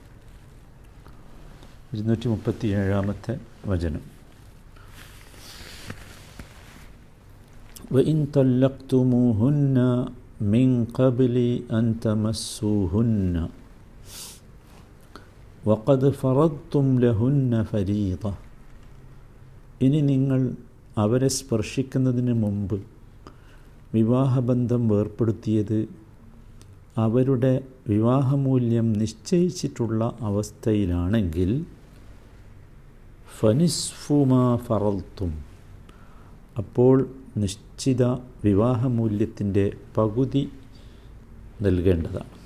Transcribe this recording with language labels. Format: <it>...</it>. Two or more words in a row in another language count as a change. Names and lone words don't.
<ml>237 വചനം.</ml> <ar>وإن طلقتموهن من قبل أن تمسوهن وقد فرضتم لهن فريضة.</ar> <ml>ഇനി നിങ്ങൾ അവരെ സ്പർശിക്കുന്നതിന് മുമ്പ് വിവാഹബന്ധം വേർപ്പെടുത്തിയത് അവരുടെ വിവാഹമൂല്യം നിശ്ചയിച്ചിട്ടുള്ള അവസ്ഥയിലാണെങ്കിൽ</ml> <ar>فنصف ما فرضتم,</ar> <ml>അപ്പോൾ നിശ്ചിത വിവാഹമൂല്യത്തിൻ്റെ പകുതി നൽകേണ്ടതാണ്.</ml>